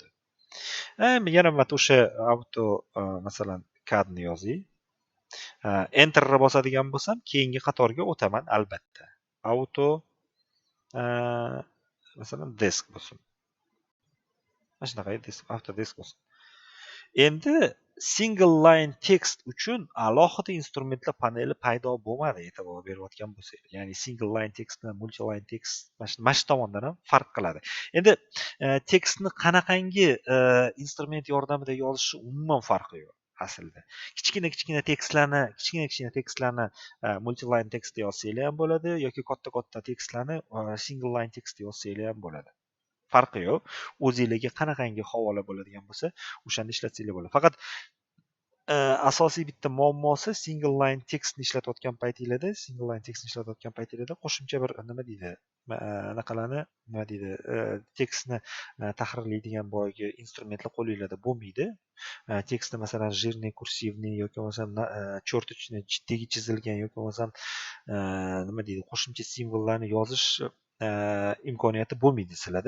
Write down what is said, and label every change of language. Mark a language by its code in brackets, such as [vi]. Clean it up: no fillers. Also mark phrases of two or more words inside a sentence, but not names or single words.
[uz] Yana mana o'sha auto, masalan, CADni yozing. Enterni bosadigan bo'lsam, keyingi qatorga o'taman albatta. Auto, masalan, desk bo'lsin. Mana shunaqa Autodesk bo'lsin. Endi [en] single line text [uz] uchun alohida instrumentlar paneli paydo bo'lmadi, e'tibor berayotgan bo'lsangiz. Ya'ni [en] single line text [uz] bilan [en] multi line text [uz] mana shu tomondan ham farq qiladi. Endi tekstni qanaqangi instrument yordamida yozishi umuman farqi yo'q aslida. Kichkina tekstlarni [en] multi line [uz] tekstda yozsanglar ham bo'ladi yoki katta tekstlarni [en] single line [uz] tekstda yozsanglar ham bo'ladi. Farqi yo'q. O'zingizga qanaqangi havola bo'ladigan bo'lsa, o'shani ishlatsanglar bo'ladi. Faqat asosiy bitta muammosi [en] single line textni [uz] ishlatayotgan paytinglarda qo'shimcha bir nima deydi anaqalarni nima deydi tekstni tahrirlaydigan boyagi instrumentlar qo'linglarda bo'lmaydi. Tekstni masalan [ru] жирный курсивный [uz] yoki bo'lmasam cho'rtichni tegi chizilgan yoki bo'lmasam nima deydi qo'shimcha simvollarni yozish imkoniyati bo'lmaydi sizlarda.